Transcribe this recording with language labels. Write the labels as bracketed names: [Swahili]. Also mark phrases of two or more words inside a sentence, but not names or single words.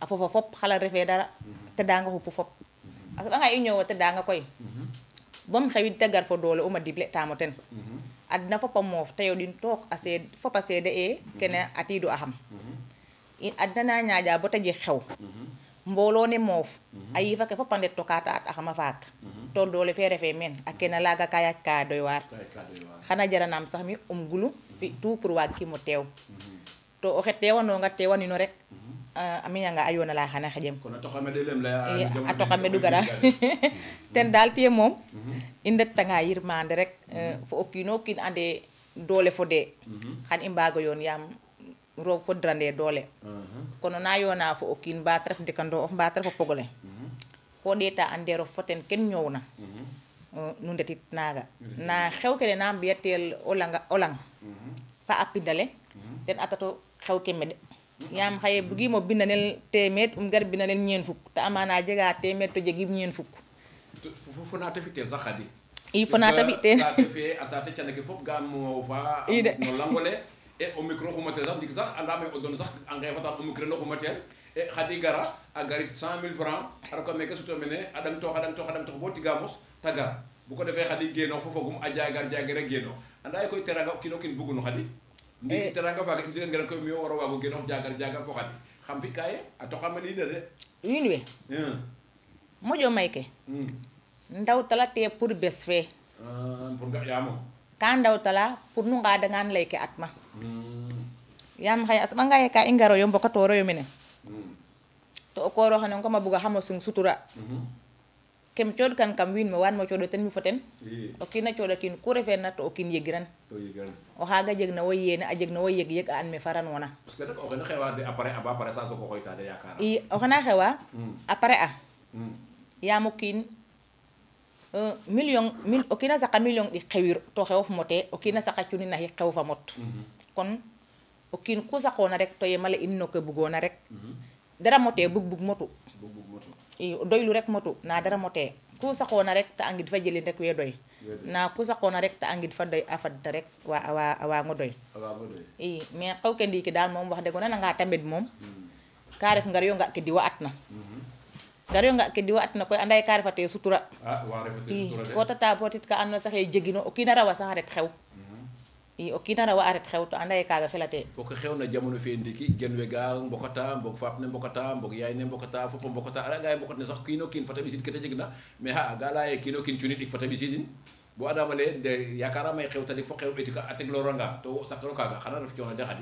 [Serer] fofa fop xala refe dara tedanga xupu fop a soɓanga i ñoowa tedanga koy bom xewid te gar fo doole uma dible tamo ten adna fopa moof te yoɗin took a seed fopa seede e kene atiidu axam in adna na ñaaƴa bo te jeg xew mboolo ne moof a yiifa ke fopa ndet to ka ta at axama faak to doole fe refe meen a kena laaga ka yaac ka doy waar xana jaranam sax mi gulu fi [French] tout pour [Serer] waag kimo teew to oxe teewanonga teewanino rek a miñanga a yoona la xana xejem a toqame du gara ten daal tiye moom i ndettanga yirmande rek fo o kiino kiin ande doole fo de xan i mbaago yoon yaam roog fodrande doole kono na yoona fo o kiin mba te ref ndekando of mba te ref o pogole ko ɗeeta andero fo ten ken ñoowna nu ndetit naaga na xew kene na mbiyatel o lang fa a pindale ten atato xew ke meɗ yaam xaye bugimo bindanel teemeed gar bindanel ñeen fukk te amana jega teemeed to jegim ñeen fukk fo na te fi tel sax Khady i fo na te fi teen saate fe a saate canake fop ga mo fa no langole e o micro xumatel sax ndik sax andame o don sax a ngefatan o micro no xumatel e Khady gara a garit 100 000 francs a roka meke suto mene a dang tox bo tiga mos ta gar bu ko defee Khady geno fo fogum a jagare geno anda koy teranga o kiino kin bugunu Khady ndi teranga faga im jega ngeran koy mi waro wago genox jagar fo Khady xam fi kaye a toxama lider de wiin we moƴo may ke ndawtala te pour bes fe pour ga yamo ka ndawtala pour nu ngadangan lay ke atma yaam xaye a soɓanga ye ka i ngaroyo mbokatoroyo mene to o kooro xane koma buga xamo sung sutura kem cooɗ kan kam wiin me waan mo cooɗo ten mi fo ten o kiina cooɗa kiin ku refeerna to o kiin yegiran o xaaga jeg na wo yeene a jeg na wo yeg a an me faranona [French] parce que [Serer] rek o xene xewa de après a ba pare sa soko xoyta de yakara i o xena xewa après a yaam o kiin million o kiina saqa million ɗik xewir to xewof mote o kiina saqa cuni naxi xew fa mot kon o kiin ku saqoona rek to yemale in no ke bugoona rek dara mote bug motu i doylu rek motu na dara mote ku saqoona rek te angid fa jelin rek we doy na ku saqoona rek te angid fa doy a fadda rek a waango doy i mais xew ke ndiiki daal moom wax deg o nananga tamit moom ka ref ngar yo nga ke diwa atna ngar yo nga ke diwa atna koy anda ye ka refate sutura i ko tata botit ka andona saxe jegino o kiina rawa sax a ret xew i o kiina rawa a ret xew to anda ye kaaga felate fo ke xewna jamono fe ndiki gen we ga mbokata mbog faap ne mbokata mbog yaay ne mbokata fop mbokata a nga mbokat ne sax kiino kiin fata ɓisid ke te jegna mais xa ga leya ye kiino kiin cuni ɗik fata ɓisidin bo adama le de yakara may xew tadik fo xew ɓetika a tegloranga to saqiro kaaga xana ref coono de Khady